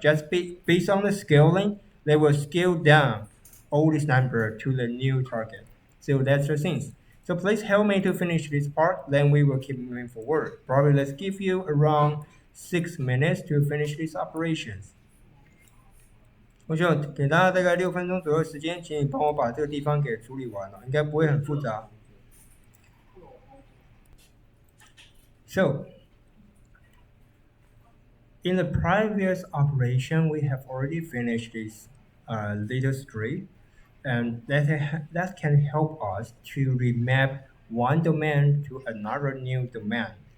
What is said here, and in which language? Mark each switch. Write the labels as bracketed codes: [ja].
[en] Just based on the scaling, they will scale down all this number to the new target. So that's the thing. So please help me to finish this part, then we will keep moving forward. Probably let's give you around 6 minutes to finish these operations. [zh] 同学，给大家大概6分钟左右时间，请你帮我把这个地方给处理完了，应该不会很复杂。 [en] So, in the previous operation, we have already finished this little script, and that can help us to remap one domain to another new domain.